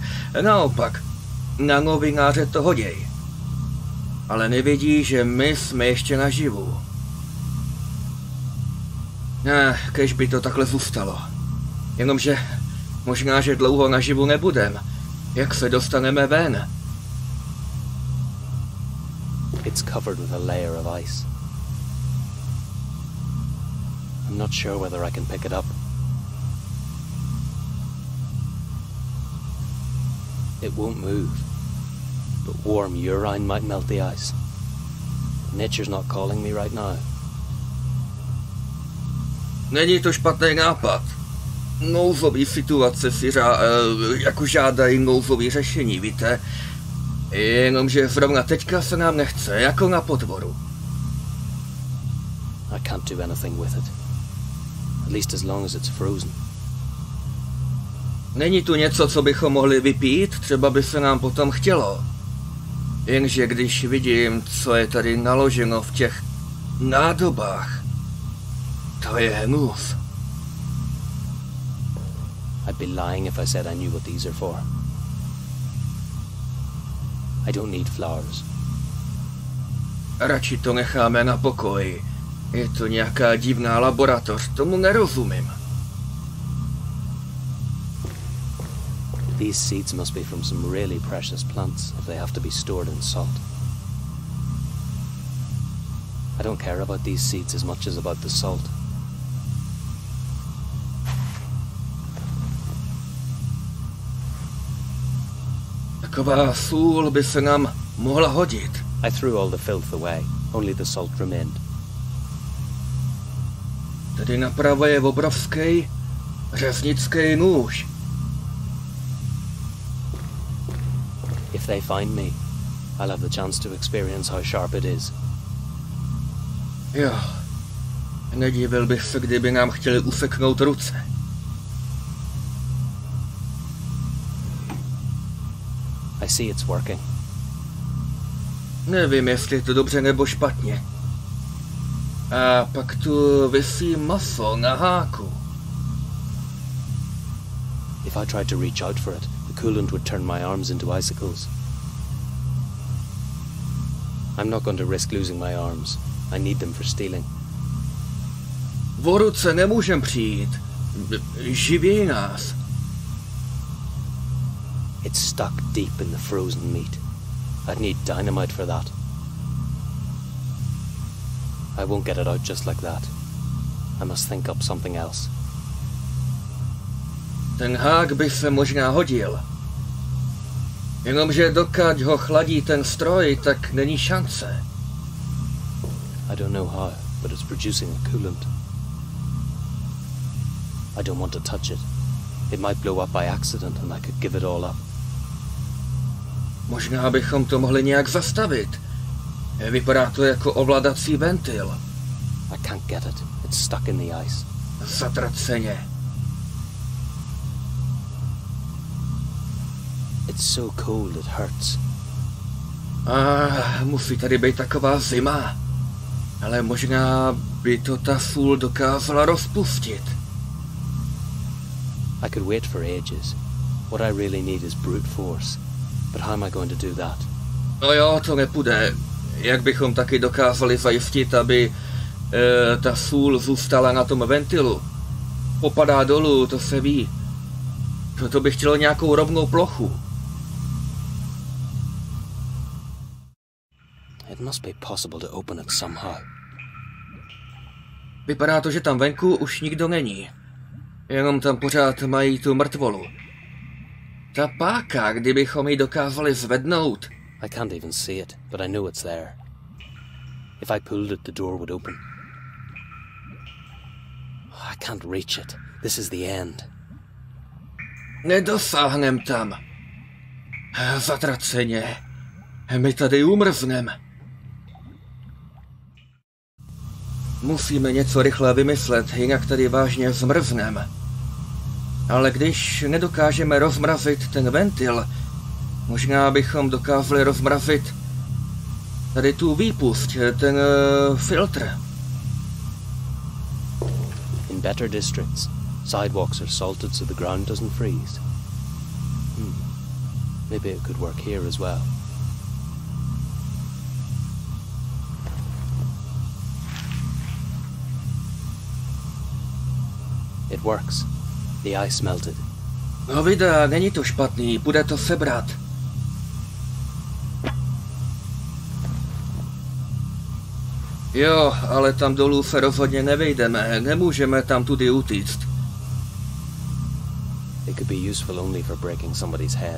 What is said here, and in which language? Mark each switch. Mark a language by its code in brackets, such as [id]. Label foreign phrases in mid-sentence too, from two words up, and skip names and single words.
[cs] Naopak, na novináře to hoděj. Ale nevědí, že my jsme ještě naživu. Kež by to takhle zůstalo. Jenomže možná, že dlouho naživu nebudem. Jak se dostaneme ven? [en] It's covered with a layer of ice. I'm not sure whether I can pick it up. It won't move, but warm urine might melt the ice. Nature's not calling me right now. [cs] Není to špatný nápad. Nouzový situace si jako žádají nouzový řešení, víte? Jenomže zrovna teďka se nám nechce, jako na podvoru. [en] I can't do anything with it. At least as long as it's frozen. [cs] Není tu něco, co bychom mohli vypít, třeba by se nám potom chtělo. Jenže když vidím, co je tady naloženo v těch nádobách, to je hnus. [en] I'd be lying if I said I knew what these are for. I don't need flowers. [cs] Radši to necháme na pokoji. Je to nějaká divná laboratoř, tomu nerozumím. [en] These seeds must be from some really precious plants if they have to be stored in salt. I don't care about these seeds as much as about the salt. [cs] Taková sůl by se nám mohla hodit. [en] I threw all the filth away. Only the salt remained. [cs] Tady napravo je obrovský řeznický nůž. [en] If they find me, I'll have the chance to experience how sharp it is. [cs] Jo, nedivil bych se, kdyby nám chtěli useknout ruce. [en] I see it's working. [cs] Nevím, jestli je to dobře nebo špatně. A pak tu visí maso na háku. [en] If I tried to reach out for it, the coolant would turn my arms into icicles. I'm not going to risk losing my arms. I need them for stealing. [cs] O ruce nemůžem přijít. Živí nás. [en] It's stuck deep in the frozen meat. I'd need dynamite for that. I won't get it out just like that. I must think up something else. [cs] Ten hák by se možná hodil. Jenomže dokud ho chladí ten stroj, tak není šance. [en] I don't know how, but it's producing a coolant. I don't want to touch it. It might blow up by accident and I could give it all up. [cs] Možná bychom to mohli nějak zastavit. Vypadá to jako ovladací ventil. [en] I can't get it. It's stuck in the ice. [cs] Zatraceně. [en] It's so cold it hurts. [cs] Musí tady být taková zima. Ale možná by to ta sůl dokázala rozpustit. [en] I could wait for ages. What I really need is brute force. But how am I going to do that? [cs] No jo, to nepůjde. Jak bychom taky dokázali zajistit, aby ta sůl zůstala na tom ventilu? Popadá dolů, to se ví. To by chtělo nějakou rovnou plochu. [en] It must be possible to open it somehow. [cs] Vypadá to, že tam venku už nikdo není. Jenom tam pořád mají tu mrtvolu. Ta páka, kdybychom ji dokázali zvednout. [en] I can't even see it, but I know it's there. If I pulled it, the door would open. I can't reach it. This is the end. [cs] Nedosáhnem tam. Zatraceně. My tady umrznem. Musíme něco rychle vymyslet, jinak tady vážně zmrznem. Ale když nedokážeme rozmrazit ten ventil, možná bychom dokázali rozmrazit tady tu výpust, ten filtr. [en] In better districts, sidewalks are salted so the ground doesn't freeze. Maybe it could work here as well. It works. The ice melted. [cs] No vida, není to špatný, bude to sebrat. Jo, ale tam dolů se rozhodně nevejdeme, nemůžeme tam tudy utíct. [en] It could be useful only for breaking somebody's head.